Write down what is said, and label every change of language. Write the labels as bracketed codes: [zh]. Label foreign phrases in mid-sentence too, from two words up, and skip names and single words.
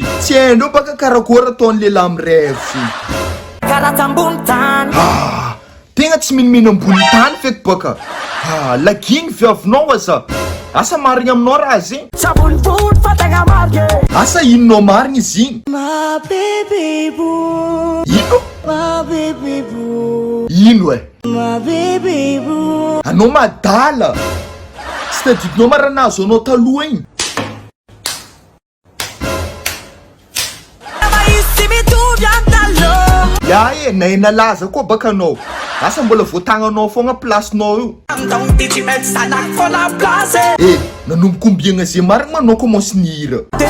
[mg] Tsy hainao baka karakory ataon'ny lehilahy mirevy. Tegna tsy minimina ambony tany feky baka. Lagigny viavinao aza. Asa marigny aminao raha zegny? Asa inonao marigny izy igny? [en] My baby boo. [mg] Ino? [en] My baby boo. [mg] Ino [en] My baby boo. [mg] Anao madala. Tsy tadidinao maranazo anao taloha igny. Ya na nalaza koa baka anao. Asa mbola voatagnanao fogna placenao io. Nanomboka ombiagna zay marigny manao commence nihira.